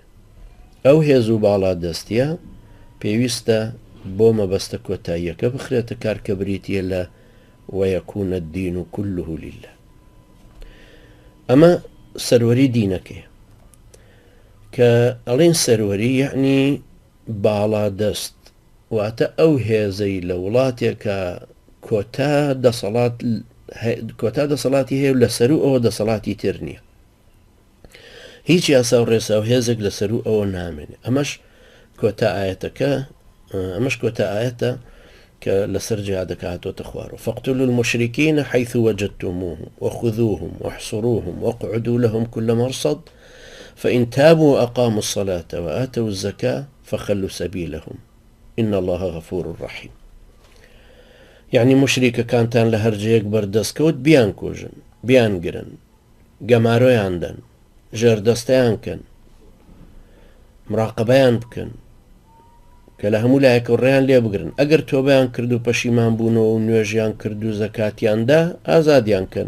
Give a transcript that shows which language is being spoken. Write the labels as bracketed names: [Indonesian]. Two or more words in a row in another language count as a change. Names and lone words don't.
[Central Kurdish] ئەو هێز و باڵا دەستیە پێویستە بۆ مەبەستە کۆتاییەکە بخرێتە کار کە بریتیە لە [Arabic] وەیەکونە الدین كله لله. [Central Kurdish] ئەمە سەروەری دینەکەی کە ئەڵێن سەروەری یعنی باڵا دەست، واتە ئەو هێزەی لە وڵاتێکە کۆتا دەسەڵاتی هەیە و لەسەر و ئەوە دەسەڵاتی تر نییە، هیچ یاسا و ڕێسا و هێزێک لەسەر و ئەوە نامێنێ. ئەمەش کۆتا ئاەتەکە، ئەمەش کۆتا ئاەتە کە لەسەر جیهادەکە هاتۆتە خوارەوە: [Arabic] فاقتلوا المشركين حيث وجدتموهم وخذوهم واحصروهم واقعدوا لهم كل مرصد فإن تابوا وأقاموا الصلاة وآتوا الزكاة فخلوا سبيلهم إن الله غفور رحيم. [Central Kurdish] يعني مشریکە کانتان لە هەرجەیەک بەردەستکەوت بیان کۆژن، بیان گرن، گەمارۆیان دەن، ژێردەستەیان کەن، مراقبەیان بکەن کە لە هەموو لایەکە ڕێیان لێ بگرن. ئەگەر تۆبەیان کرد و پەشیمان بوونەوە و نوێژیان کرد و زەکاتیاندا، ئازادیان کەن.